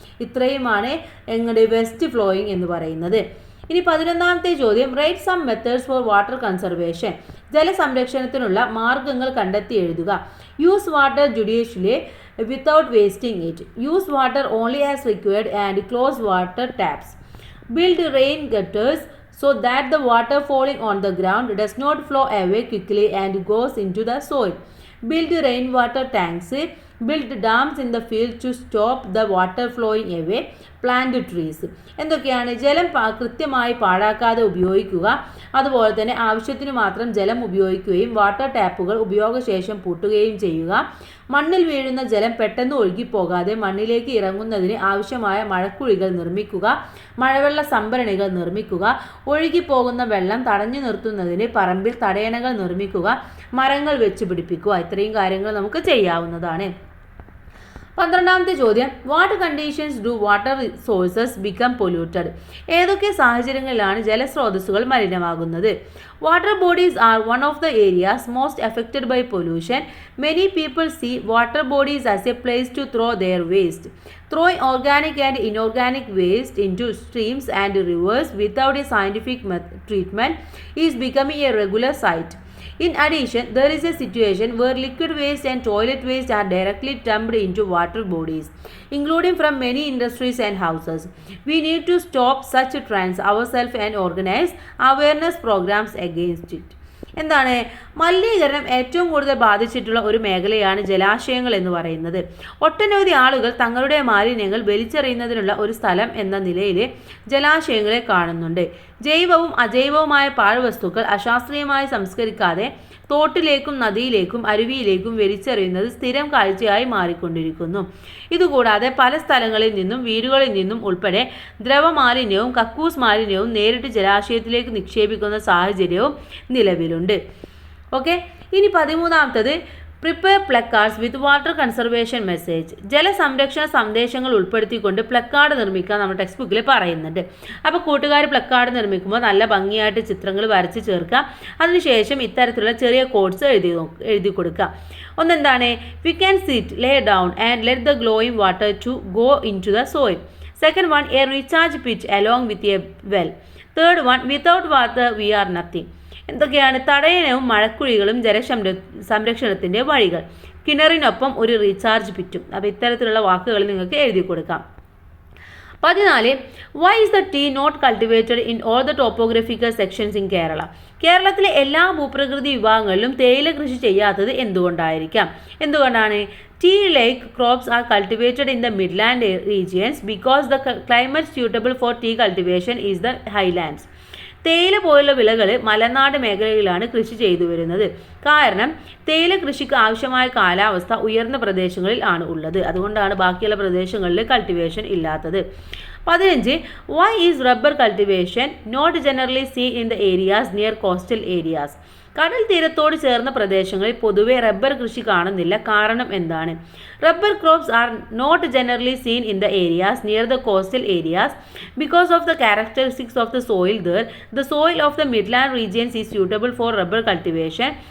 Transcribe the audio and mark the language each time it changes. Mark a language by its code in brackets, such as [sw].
[ml] ഇത്രയുമാണ് എങ്ങളുടെ west flowing എന്ന് പറയുന്നത്. ഇനി 11ാമത്തെ ചോദ്യം, [en] Write some methods for water conservation. [ml] ജലസംരക്ഷണത്തിനുള്ള മാർഗങ്ങൾ കണ്ടെത്തി എഴുതുക. [en] Use water judicially without wasting it. Use water only as required and close water taps. Build rain gutters so that the water falling on the ground does not flow away quickly and goes into the soil. Build rainwater tanks. Build dams in the field to stop the water flowing away. Plant trees. [ml] എന്തൊക്കെയാണ്? ജലം കൃത്യമായി പാഴാക്കാതെ ഉപയോഗിക്കുക, അതുപോലെ തന്നെ ആവശ്യത്തിന് മാത്രം ജലം ഉപയോഗിക്കുകയും വാട്ടർ ടാപ്പുകൾ ഉപയോഗശേഷം പൂട്ടുകയും ചെയ്യുക. മണ്ണിൽ വീഴുന്ന ജലം പെട്ടെന്ന് ഒഴുകിപ്പോകാതെ മണ്ണിലേക്ക് ഇറങ്ങുന്നതിന് ആവശ്യമായ മഴക്കുഴികൾ നിർമ്മിക്കുക, മഴവെള്ള സംഭരണികൾ നിർമ്മിക്കുക, ഒഴുകിപ്പോകുന്ന വെള്ളം തടഞ്ഞു നിർത്തുന്നതിന് പറമ്പിൽ തടയണകൾ നിർമ്മിക്കുക, മരങ്ങൾ വെച്ച് പിടിപ്പിക്കുക. ഇത്രയും കാര്യങ്ങൾ നമുക്ക് ചെയ്യാവുന്നതാണ്. 12ാമത്തെ ചോദ്യം, [en] What conditions do water sources become polluted? [ml] ഏതൊക്കെ സാഹചര്യങ്ങളിലാണ് ജലസ്രോതസ്സുകൾ മലിനമാകുന്നത്? [en] Water bodies are one of the areas most affected by pollution. Many people see water bodies as a place to throw their waste. Throwing organic and inorganic waste into streams and rivers without a scientific treatment is becoming a regular sight. In addition, there is a situation where liquid waste and toilet waste are directly dumped into water bodies, including from many industries and houses. We need to stop such trends ourselves and organize awareness programs against it. [ml] എന്താണ്? മലിനീകരണം ഏറ്റവും കൂടുതൽ ബാധിച്ചിട്ടുള്ള ഒരു മേഖലയാണ് ജലാശയങ്ങൾ എന്ന് പറയുന്നത്. ഒട്ടനവധി ആളുകൾ തങ്ങളുടെ മാലിന്യങ്ങൾ വലിച്ചെറിയുന്നതിനുള്ള ഒരു സ്ഥലം എന്ന നിലയിൽ ജലാശയങ്ങളെ കാണുന്നുണ്ട്. ജൈവവും അജൈവവുമായ പാഴ്വസ്തുക്കൾ അശാസ്ത്രീയമായി സംസ്കരിക്കാതെ തോട്ടിലേക്കും നദിയിലേക്കും അരുവിയിലേക്കും വലിച്ചെറിയുന്നത് സ്ഥിരം കാഴ്ചയായി മാറിക്കൊണ്ടിരിക്കുന്നു. ഇതുകൂടാതെ പല സ്ഥലങ്ങളിൽ നിന്നും വീടുകളിൽ നിന്നും ഉൾപ്പെടെ ദ്രവമാലിന്യവും കക്കൂസ് മാലിന്യവും നേരിട്ട് ജലാശയത്തിലേക്ക് നിക്ഷേപിക്കുന്ന സാഹചര്യവും നിലവിലുണ്ട്. ഓക്കെ, ഇനി 13ാമത്തത് [en] Prepare placards with water conservation message. [ml] ജലസംരക്ഷണ സന്ദേശങ്ങൾ ഉൾപ്പെടുത്തിക്കൊണ്ട് പ്ലക്കാർഡ് നിർമ്മിക്കാൻ നമ്മുടെ ടെക്സ്റ്റ് ബുക്കിൽ പറയുന്നുണ്ട്. അപ്പോൾ കൂട്ടുകാർ പ്ലക്കാർഡ് നിർമ്മിക്കുമ്പോൾ നല്ല ഭംഗിയായിട്ട് ചിത്രങ്ങൾ വരച്ച് ചേർക്കുക. അതിനുശേഷം ഇത്തരത്തിലുള്ള ചെറിയ കോഡ്സ് എഴുതി കൊടുക്കുക. ഒന്നെന്താണ്? [en] We can sit, lay down and let the glowing water to go into the soil. Second one, a recharge pit along with a well. Third one, without water we are nothing. [ml] എന്തൊക്കെയാണ്? തടയണവും മഴക്കുഴികളും സംരക്ഷണത്തിൻ്റെ വഴികൾ, കിണറിനൊപ്പം ഒരു recharge പിറ്റും. അപ്പോൾ ഇത്തരത്തിലുള്ള വാക്കുകൾ നിങ്ങൾക്ക് എഴുതി കൊടുക്കാം. 14. [en] Why is the tea not cultivated in all the topographical sections in Kerala? [ml] കേരളത്തിലെ എല്ലാ ഭൂപ്രകൃതി വിഭാഗങ്ങളിലും തേയില കൃഷി ചെയ്യാത്തത് എന്തുകൊണ്ടായിരിക്കാം? എന്തുകൊണ്ടാണ്? [en] Tea like crops are cultivated in the midland regions because the climate suitable for tea cultivation is the highlands. [ml] തേയില പോലുള്ള വിളകൾ മലനാട് മേഖലയിലാണ് കൃഷി ചെയ്തു വരുന്നത്. കാരണം തേയില കൃഷിക്ക് ആവശ്യമായ കാലാവസ്ഥ ഉയർന്ന പ്രദേശങ്ങളിൽ ആണ് ഉള്ളത്. അതുകൊണ്ടാണ് ബാക്കിയുള്ള പ്രദേശങ്ങളിൽ കൾട്ടിവേഷൻ ഇല്ലാത്തത്. 15. [en] Why is rubber cultivation not generally seen in the areas near coastal areas? [ml] കടൽ തീരത്തോട് ചേർന്ന പ്രദേശങ്ങളിൽ പൊതുവെ റബ്ബർ കൃഷി കാണുന്നില്ല. കാരണം എന്താണ്? [en] Rubber crops are not generally seen in the areas near the coastal areas because of the characteristics of the soil there. The soil of the midland regions is suitable for rubber cultivation.